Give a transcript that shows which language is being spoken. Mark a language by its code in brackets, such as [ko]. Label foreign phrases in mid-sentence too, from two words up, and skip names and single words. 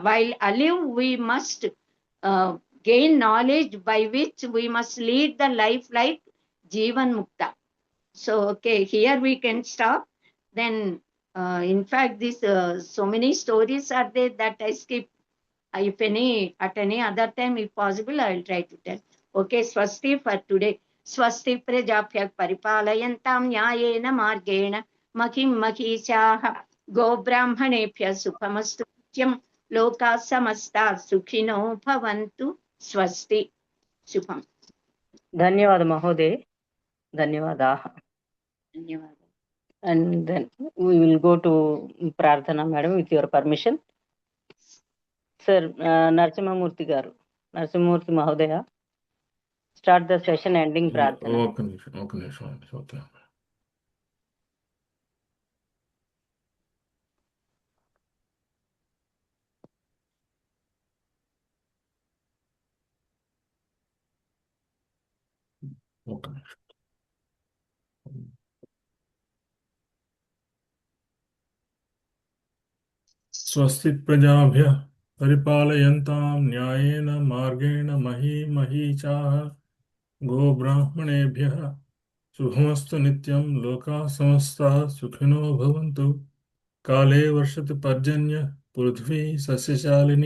[en] While alive, we must gain knowledge by which we must lead the life like Jivan Mukta. So, okay, here we can stop. Then, in fact, this so many stories are there that I skip. If any, at any other time, if possible, I will try to tell. Okay, Swasti for today. [sa] स्वस्ति प्रजाभ्यः परिपालयन्तां न्यायेन मार्गेण महीं महीशाः गो ब्राह्मणेभ्यः सुखमस्तु नित्यं लोक समस्त सुखिनो भवन्तु स्वस्ति. Shubham. ధన్యవాద మహోదయ ధన్యవాదాः. [te] ధన్యవాదాలు. [en] And then we will go to Prarthana, madam, with your permission. Sir, Narasimhamurthy garu, Narasimhamurthy Mahodaya, start the session ending Prarthana. [te] ఒక నిమిషం అండి. ఓకే. ఒక నిమిషం. [sa] స్వస్తి ప్రజాభ్య परिपालयन्तां न्यायेन मार्गेण महीमहीचाः गोब्राह्मणेभ्यः शुभमस्तु नित्यं लोकाः समस्ताः सुखिनो भवन्तु काले वर्षतु पर्जन्य पृथ्वी सस्यशालिनी